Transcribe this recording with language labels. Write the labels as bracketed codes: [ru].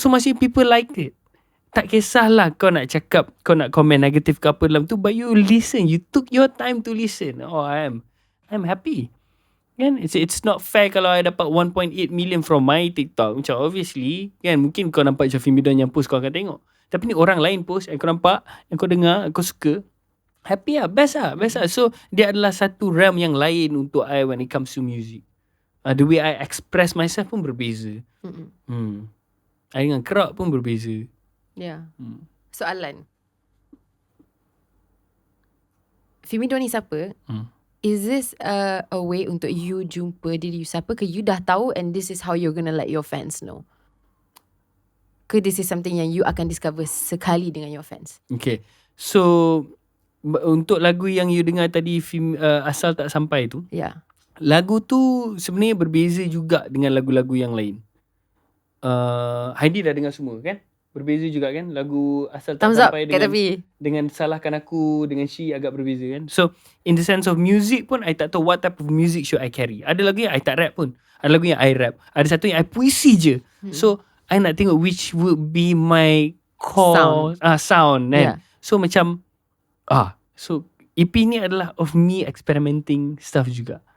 [ms] So masih [en] people like it. [ms] Tak kisahlah kau nak cakap, kau nak komen negatif ke apa dalam tu, [en] but you listen. You took your time to listen. Oh, I'm happy. [ms] Kan? [en] It's not fair [ms] kalau [en] I dapat 1.8 million from my TikTok. [ms] Macam obviously, kan, mungkin kau nampak macam Fimie Don yang post, kau akan tengok. Tapi ni orang lain post, yang kau nampak, yang kau dengar, kau suka. Happy lah, best lah. So, dia adalah satu realm yang lain untuk I [en] when it comes to music. The way I express myself [ms] pun berbeza. I dengan kerak pun berbeza. Yeah. Soalan. [en] Fimie Don ni siapa? Is this a way [ms] untuk [en] you [ms] jumpa diri you siapa, ke you dah tahu [en] and this is how you're gonna let your fans know? Ke this is something [ms] yang [en] you [ms] akan [en] discover [ms] sekali dengan [en] your fans? Okay. [ms] So, untuk lagu yang you dengar tadi, Asal Tak Sampai tu, lagu tu sebenarnya berbeza juga dengan lagu-lagu yang lain. Heidi dah dengar semua kan? Berbeza juga kan? Lagu Asal Tak Sampai dengan Salahkan Aku, dengan She agak berbeza kan? [en] So, in the sense of music [ms] pun, [en] I [ms] tak tahu [en] what type of music should I carry. [ms] Ada lagu yang I tak rap pun. Ada lagu yang I rap. Ada satu yang I puisi je. [en] So, I [ms] nak tengok [en] which would be my core sound kan? So, [ms] macam [en] so EP [ms] ni adalah [en] of me experimenting stuff [ms] juga.